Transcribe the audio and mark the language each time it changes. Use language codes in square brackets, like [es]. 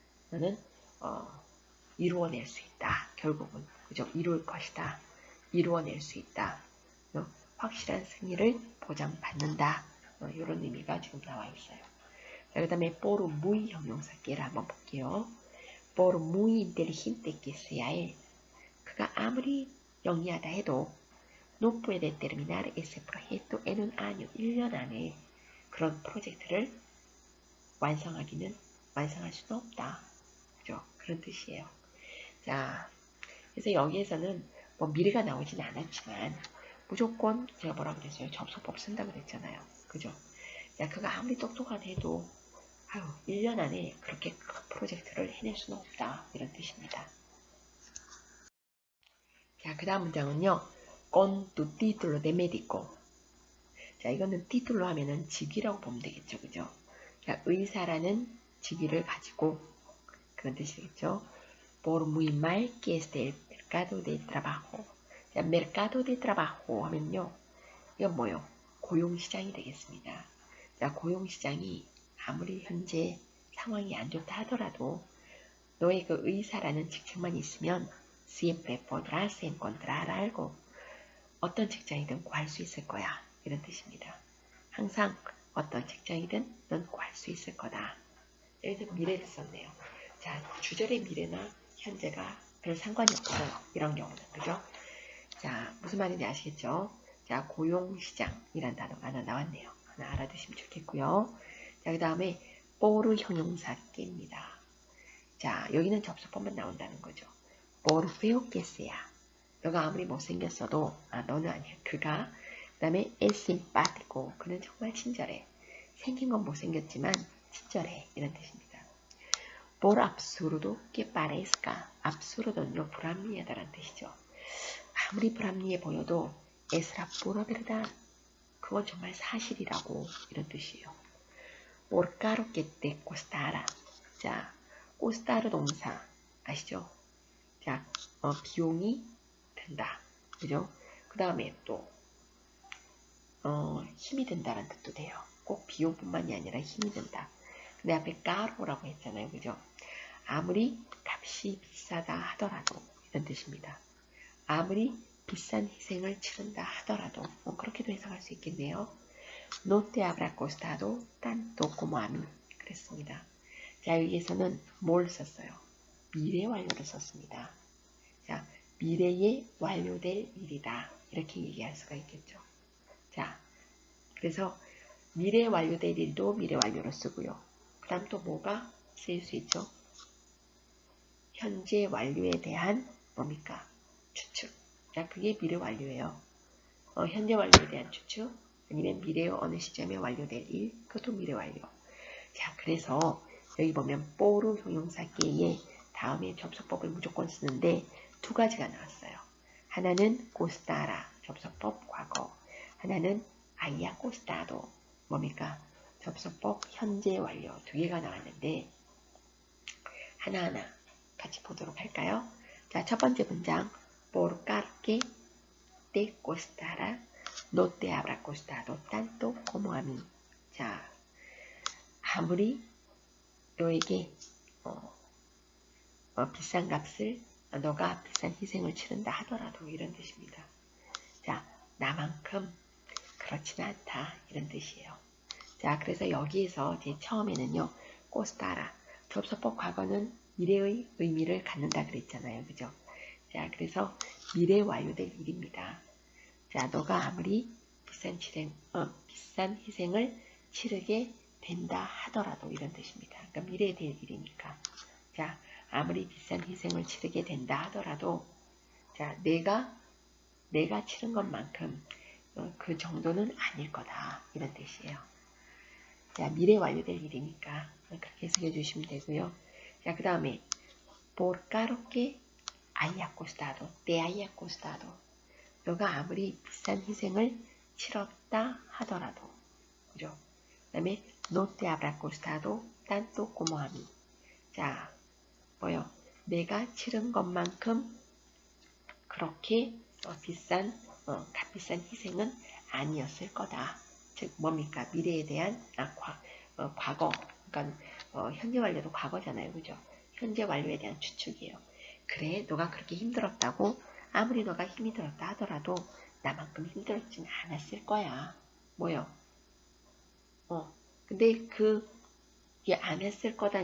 [ko] 너는 이루어낼 수 있다. 결국은 그죠? 이룰 것이다. 이루어낼 수 있다. 확실한 승리를 보장받는다. 이런 의미가 지금 나와 있어요. 자, 그 다음에 뽀르 무의 형용사께를 한번 볼게요. [es] por muy inteligente que sea él. [ko] 그가 아무리 영리하다 해도 [es] no puede terminar ese proyecto en un año, [ko] 1년 안에 그런 프로젝트를 완성할 수는 없다. 그죠? 그런 뜻이에요. 자, 그래서 여기에서는 뭐 미래가 나오진 않았지만 무조건 제가 뭐라고 그랬어요? 접속법 쓴다고 그랬잖아요. 그죠? 자, 그가 아무리 똑똑하다 해도 1년 안에 그렇게 큰 프로젝트를 해낼 수는 없다. 이런 뜻입니다. 자, 그 다음 문장은요. [es] Con tu título de médico. [ko] 자, 이거는 título 하면은 직위라고 보면 되겠죠. 그죠? 자, 의사라는 직위를 가지고 그런 뜻이겠죠. [es] Por muy mal que esté el mercado de trabajo. [ko] 자, mercado de trabajo 하면요. 이건 뭐요? 고용시장이 되겠습니다. 자, 고용시장이 아무리 현재 상황이 안 좋다 하더라도 너의 그 의사라는 직책만 있으면 [es] siempre podrás encontrar algo. [ko] 어떤 직장이든 구할 수 있을 거야. 이런 뜻입니다. 항상 어떤 직장이든 넌 구할 수 있을 거다. 여기서 미래를 썼네요. 자, 주절의 미래나 현재가 별 상관이 없어요. 이런 경우는. 그죠? 자, 무슨 말인지 아시겠죠? 자, 고용시장이란 단어가 하나 나왔네요. 하나 알아두시면 좋겠고요. 자, 그 다음에 por 형용사 깨입니다. 자, 여기는 접속법만 나온다는 거죠. [es] por feo que sea. [ko] 너가 아무리 못생겼어도 너는 아니야. 그가. 그 다음에 [es] es simpático. [ko] 그는 정말 친절해. 생긴 건 못생겼지만 친절해. 이런 뜻입니다. [es] por absurdo que parezca. [ko] absurdo는요. 불합리하다라는 뜻이죠. 아무리 불합리해 보여도 [es] es la pura verdad. [ko] 그건 정말 사실이라고. 이런 뜻이에요. [es] por caro que te costara. [ko] 자, costar 동사 아시죠? 자, 비용이 든다. 그죠? 그 다음에 또 힘이 든다는 뜻도 돼요. 꼭 비용뿐만이 아니라 힘이 든다. 근데 앞에 까로라고 했잖아요. 그죠? 아무리 값이 비싸다 하더라도 이런 뜻입니다. 아무리 비싼 희생을 치른다 하더라도 그렇게도 해석할 수 있겠네요. [es] No te habrá costado tanto como a mí. [ko] 그랬습니다. 자, 여기에서는 뭘 썼어요? 미래 완료를 썼습니다. 자, 미래에 완료될 일이다. 이렇게 얘기할 수가 있겠죠. 자, 그래서 미래에 완료될 일도 미래 완료로 쓰고요. 그 다음 또 뭐가 쓰일 수 있죠? 현재 완료에 대한 뭡니까? 추측. 자, 그게 미래 완료예요. 현재 완료에 대한 추측, 아니면 미래의 어느 시점에 완료될 일, 그것도 미래 완료. 자, 그래서 여기 보면 뽀르 형용사계의 다음에 접속법을 무조건 쓰는데 두 가지가 나왔어요. 하나는 코스타라, 접속법 과거. 하나는 아이야 코스타도, 뭡니까? 접속법 현재 완료. 두 개가 나왔는데 하나하나 같이 보도록 할까요? 자, 첫 번째 문장 [es] por carque te costará, no te habrá costado tanto como a mí. [ko] 자, 아무리 너에게 비싼 값을 너가 비싼 희생을 치른다 하더라도 이런 뜻입니다. 자, 나만큼 그렇지는 않다 이런 뜻이에요. 자, 그래서 여기에서 제 처음에는요, costará 접속법 과거는 미래의 의미를 갖는다 그랬잖아요. 그죠? 자, 그래서 미래 완료될 일입니다. 자, 너가 아무리 비싼 희생을 치르게 된다 하더라도 이런 뜻입니다. 그러니까 미래에 될 일이니까. 자, 아무리 비싼 희생을 치르게 된다 하더라도 자, 내가 치른 것만큼 그 정도는 아닐 거다. 이런 뜻이에요. 자, 미래 완료될 일이니까 그렇게 해석해 주시면 되고요. 자, 그 다음에 [es] por caro que haya costado, te haya costado. [ko] 너가 아무리 비싼 희생을 치렀다 하더라도, 그죠? 그 다음에 [es] no te habrá costado tanto como a mí. [ko] 자, 뭐요? 내가 치른 것만큼 그렇게 값비싼 희생은 아니었을 거다. 즉 뭡니까? 미래에 대한 과거. 그러니까 현재 완료도 과거잖아요, 그죠? 현재 완료에 대한 추측이에요. 그래, 너가 그렇게 힘들었다고 아무리 너가 힘이 들었다 하더라도 나만큼 힘들었지는 않았을 거야. 뭐요? 근데 그 이게 안 했을 거다.